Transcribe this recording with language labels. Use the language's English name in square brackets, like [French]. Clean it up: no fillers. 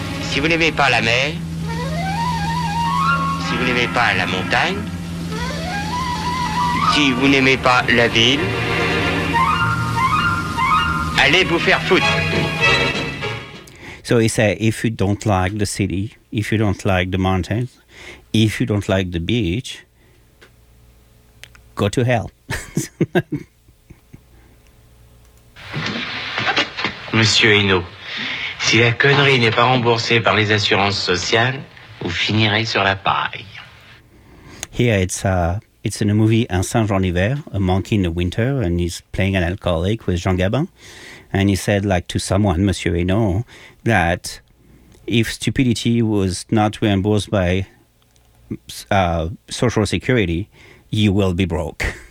[French] Si vous n'aimez pas la mer, si vous n'aimez pas la montagne, si vous n'aimez pas la ville, allez vous faire foutre. [English] So he said, if you don't like the city, if you don't like the mountains, if you don't like the beach, go to hell. [French] Monsieur Hinault. Si la connerie n'est pas remboursée par les assurances sociales, vous finirez sur la paille. [English] Here it's in a movie Un singe en hiver, a monkey in the winter, and he's playing an alcoholic with Jean Gabin. And he said, like, to someone, Monsieur Hinault, that if stupidity was not reimbursed by social security, you will be broke.